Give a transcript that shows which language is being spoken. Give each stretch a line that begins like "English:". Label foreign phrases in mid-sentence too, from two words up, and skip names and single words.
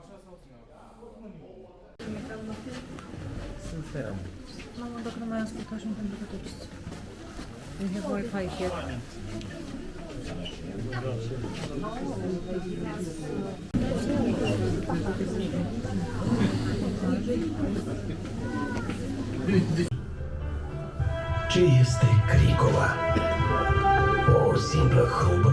Romanian: Mamo, dacă nu mai ascult așa, nu pentru că tot știu.
English: We have Wi-Fi here.
Romanian: Ce este Cricova? O simplă hrubă?